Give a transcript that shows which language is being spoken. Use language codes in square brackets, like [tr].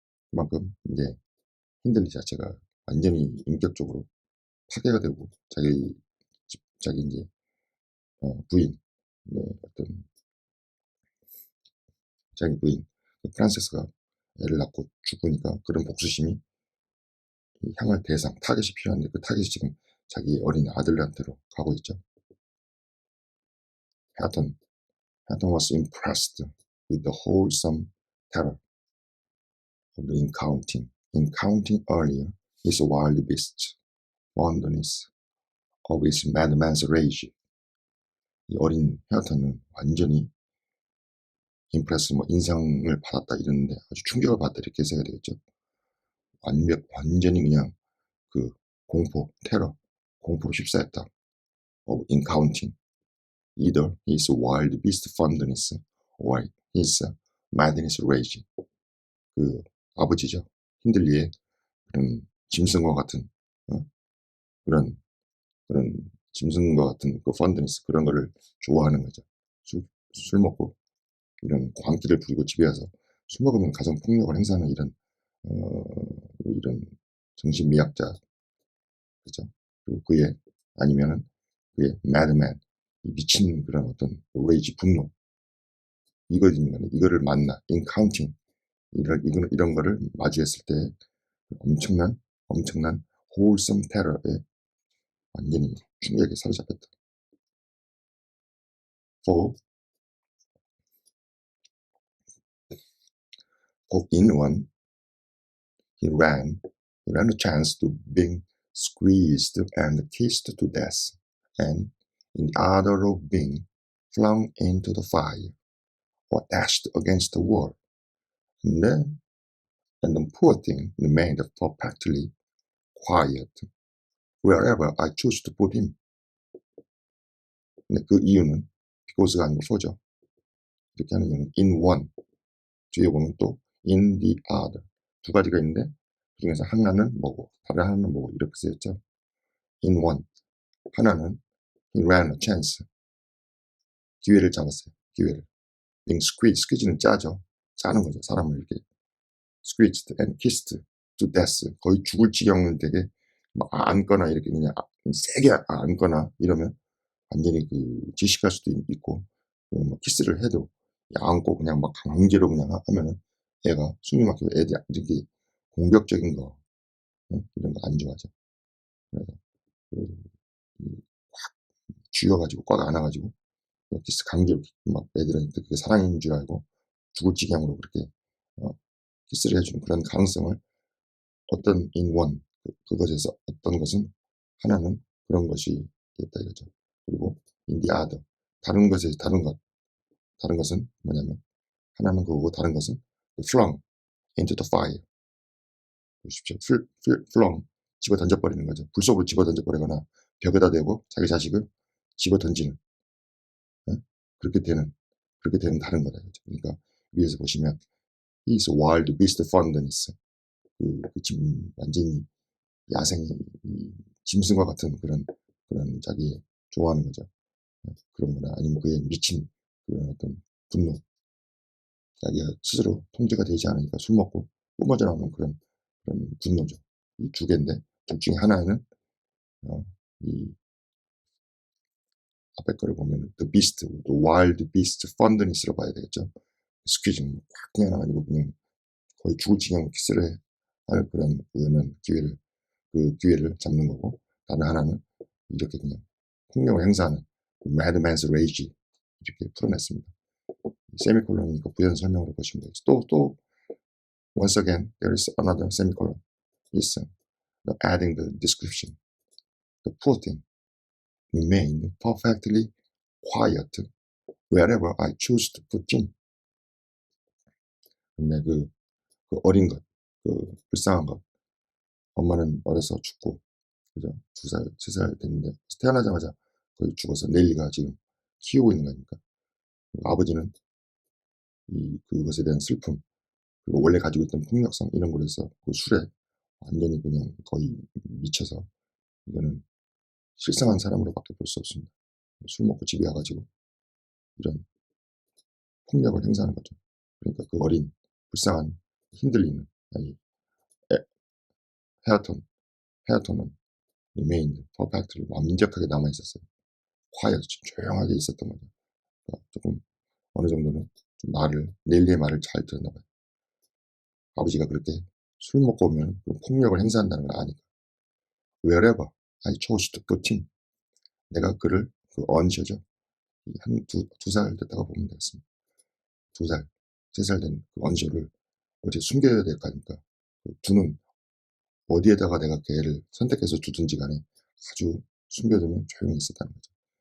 [ko] 그만큼 이제 힌들리 자체가 완전히 인격적으로 파괴가 되고 자기 이제 부인 네, 어떤 자기 부인 그 프란세스가 애를 낳고 죽으니까 그런 복수심이 향할 대상 타겟이 필요한데 그 타겟이 지금 자기 어린 아들한테로 가고 있죠. [en] Hatton, Hatton was impressed with the wholesome terror of the encounting earlier his wild beasts, fondness of his madman's rage. [ko] 이 어린 헤어턴은 완전히 임프레스 뭐 인상을 받았다 이러는데 아주 충격을 받았다 이렇게 해석이 되겠죠. 완전히 그냥 그 공포로 휩싸였다. [en] of encounting either his wild beast fondness or his madness rage. [ko] 그 아버지죠. 힌들리의 그런 짐승과 같은 어? 그런 그런 짐승과 같은 그 펀드니스 그런 거를 좋아하는 거죠. 술 먹고 이런 광기를 부리고 집에 와서 술 먹으면 가정 폭력을 행사하는 이런 정신미약자 그죠. 그리고 아니면은 그의 매드맨 미친 그런 어떤 레이지 분노 이거입니다. 이거를 만나 인카운팅 이런 거를 마주했을 때 엄청난 홀섬 테러에 완전히 충격에 사로잡혔다. [en] For in one he ran a chance to being squeezed and kissed to death, and in the other of being flung into the fire or dashed against the wall. And the poor thing remained perfectly quiet wherever I chose to put him. [ko] 근데 그 이유는 [en] because [ko] 가 아니고 for죠. 이렇게 하는 이유는 [en] in one [ko] 뒤에 보면 또 [en] in the other [ko] 두 가지가 있는데 그중에서 하나는 뭐고 다른 하나는 뭐고 이렇게 쓰였죠. [en] In one. [ko] 하나는 [en] he ran a chance. [ko] 기회를 잡았어요. 기회를. [en] being squeezed. [ko] squeeze는 짜죠. 짜는 거죠. 사람을 이렇게 [en] squeezed and kissed to death. [ko] 거의 죽을 지경을 되게 막 안거나 이렇게 그냥 세게 안거나 이러면 완전히 질식할 수도 있고 뭐 키스를 해도 안고 그냥 막 강제로 그냥 하면은 애가 숨이 막히고 애들이 이렇게 공격적인 거 이런 거 안 좋아하죠. 그래서 그 쥐어 가지고 꽉 안아 가지고 키스 강제로 막 애들한테 그게 사랑인 줄 알고 죽을 지경으로 그렇게 어 키스를 해 주는 그런 가능성을 어떤 [en] in one [ko] 그것에서 어떤 것은 하나는 그런 것이 됐다 이거죠. 그리고 [en] in the other [ko] 다른 것에 다른 것은 뭐냐면 하나는 그거고 다른 것은 [en] flung into the fire. [ko] 보십시오. flung 집어 던져 버리는 거죠. 불 속으로 집어 던져 버리거나 벽에다 대고 자기 자식을 집어 던지는 예? 그렇게 되는 그렇게 되는 다른 거다 이거죠. 그러니까 위에서 보시면 [en] he is a wild beast fondness. [ko] 지금 완전히 야생이 짐승과 같은 그런 자기의 좋아하는 거죠. 그런 거나 아니면 그에 미친 그런 어떤 분노. 자기가 스스로 통제가 되지 않으니까 술 먹고 뿜어져 나오는 그런 분노죠. 이 두 개인데 둘 중에 하나는 어 이 앞에 거를 보면은 [en] the beast, the wild beast fondness [ko] 로 봐야 되겠죠. 스퀴징 꽉 그냥 가지고 그냥 거의 죽을 지경으로 키스를 할 그런 기회를 잡는 거고 다른 하나는 이렇게 그냥 폭력을 행사하는 [en] mad man's rage [ko] 이렇게 풀어냈습니다. 세미콜론이니까 부연 설명으로 보시면 되겠죠. [en] 또 once again there is another semicolon. is adding the description. The poor thing remained perfectly quiet wherever I chose to put him. [ko] 근데 그 어린 것, 불쌍한 것, 엄마는 어려서 죽고, 그죠? 2살, 3살 됐는데, 태어나자마자 거의 죽어서 넬리가 지금 키우고 있는 거니까. 아버지는 그것에 대한 슬픔, 그리고 원래 가지고 있던 폭력성, 이런 걸로 해서 그 술에 완전히 그냥 거의 미쳐서, 이거는 실상한 사람으로밖에 볼 수 없습니다. 술 먹고 집에 와가지고 이런 폭력을 행사하는 거죠. 그러니까 그 어린, 불쌍한, 흔들리는, 아니, 에, 헤어톤, 헤어톤은 [en] remained perfectly [ko] 완벽하게 남아있었어요. quiet, 조용하게 있었던 거죠. 그러니까 조금 어느 정도는 좀 넬리의 말을 잘 들었나 봐요. 아버지가 그렇게 술 먹고 오면 폭력을 행사한다는 걸 아니까. [en] wherever I chose to put him. [ko] 내가 그를 언제죠? 두 살 됐다가 보면 되겠습니다. 2살, 3살 된 그 언저를 어디에 숨겨야 될 거 아닙니까? 두는 어디에다가 내가 걔를 선택해서 두든지 간에 아주 숨겨두면 조용히 있었다는 거죠.